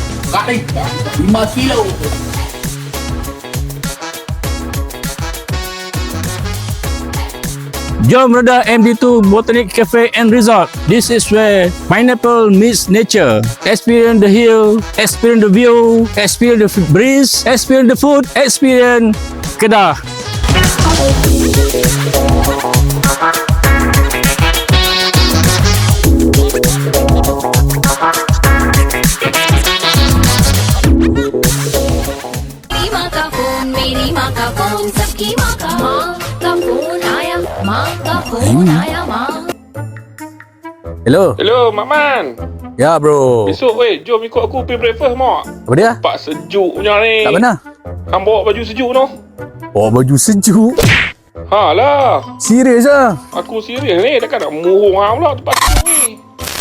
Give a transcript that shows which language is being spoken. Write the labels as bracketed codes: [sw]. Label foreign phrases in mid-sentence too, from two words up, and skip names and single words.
[ms] Kak ni, 5 kilo. Jom redah MD2 Botanic Cafe and Resort. [en] This is where pineapple meets nature. Experience the hill, experience the view, experience the breeze, experience the food, experience Kedah. [hi] सबकी माँ का फोन आया, माँ का फोन आया, माँ. [ms] Hello. Hello, Mak Man. Ya bro. Besok jom ikut aku pergi breakfast, Mak. Apa dia? Tempat sejuk punya ni. Kat mana? Hang bawa baju sejuk tu. Oh, baju sejuk. Ha lah. Serius ah? Aku serius ni. Takkan nak murung hang pula tempat sejuk ni.